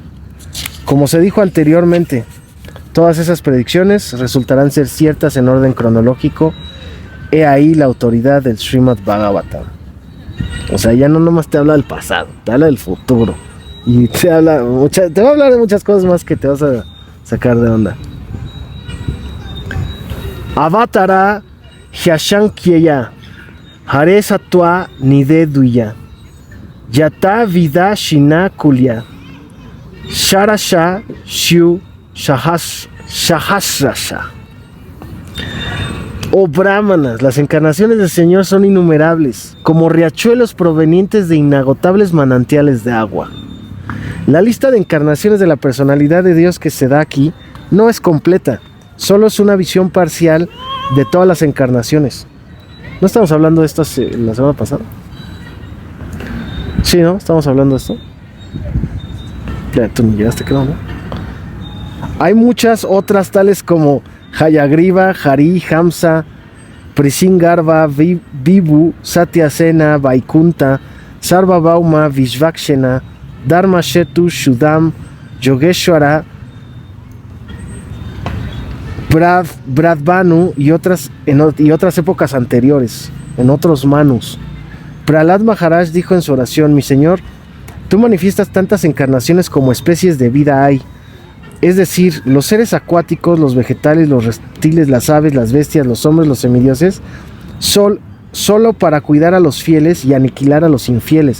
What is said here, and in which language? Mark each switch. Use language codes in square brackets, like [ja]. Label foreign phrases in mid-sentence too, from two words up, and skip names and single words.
[es] Como se dijo anteriormente, todas esas predicciones resultarán ser ciertas en orden cronológico. He ahí la autoridad del Srimad Bhagavatam. O sea, ya no nomás te habla del pasado, te habla del futuro. Y te va a hablar de muchas cosas más que te vas a sacar de onda. [sa] अवतारा ह्यसंख्येया हरेः सत्त्वनिधेर् द्विजाः यथाविदासिनः कुल्याः सरसः स्युः सहस्रशः. [es] Oh brahmanas, las encarnaciones del Señor son innumerables, como riachuelos provenientes de inagotables manantiales de agua. La lista de encarnaciones de la personalidad de Dios que se da aquí no es completa, solo es una visión parcial de todas las encarnaciones. ¿No estamos hablando de esto la semana pasada? Sí, ¿no? ¿Estamos hablando de esto? Ya, tú ni llegaste, creo, ¿no? Hay muchas otras tales como Hayagriva, Hari, Hamsa, Prisingarbha, Vibhu, Satyasena, Vaikunta, Sarvabhauma, Vishvakshena, Dharmashetu, Shudam, Yogeshwara, Bradvanu y otras épocas anteriores, en otros manus. Prahlad Maharaj dijo en su oración: mi Señor, tú manifiestas tantas encarnaciones como especies de vida hay. Es decir, los seres acuáticos, los vegetales, los reptiles, las aves, las bestias, los hombres, los semidioses, solo para cuidar a los fieles y aniquilar a los infieles.